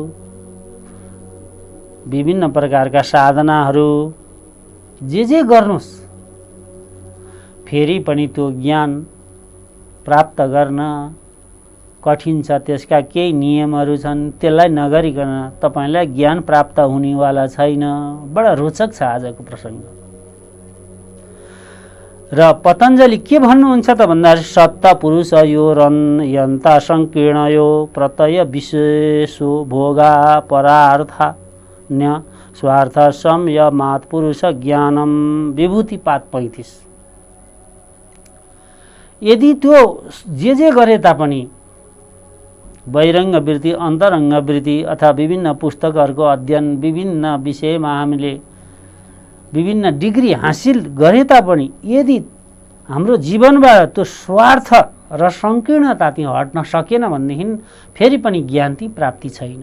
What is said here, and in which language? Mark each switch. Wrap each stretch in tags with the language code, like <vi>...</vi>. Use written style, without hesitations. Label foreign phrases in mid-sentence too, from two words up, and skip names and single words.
<ne>विभिन्न प्रकारका साधनाहरू जे गर्नुस् फेरि पनि त्यो ज्ञान प्राप्त गर्न कठिन छ, त्यसका केही नियमहरू छन्, त्यसलाई नगरिकन तपाईलाई ज्ञान प्राप्त हुनेवाला छैन। बडा रोचक छ आजको प्रसङ्ग। र पतञ्जलि के भन्नुहुन्छ त भन्दाखेरि</ne> <sa>सत्ता पुरुष यो यन्ता संकीर्ण यो प्रत्यय विशेषो भोगा परार्थान्य स्वार्थ संयमात् पुरुष ज्ञानम विभूति पात 35।</sa> <ne>यदि त्यो जे गरे तापनि बहिरङ्ग वृत्ति अन्तरङ्ग वृत्ति अथवा विभिन्न पुस्तकहरूको अध्ययन, विभिन्न विषयमा हामीले विभिन्न डिग्री हासिल गरे तापनि यदि हाम्रो जीवनबाट त्यो स्वार्थ र संकीर्णता ती हट्न सकेन भनेदेखि फेरि पनि ज्ञान ती प्राप्ति छैन।</ne>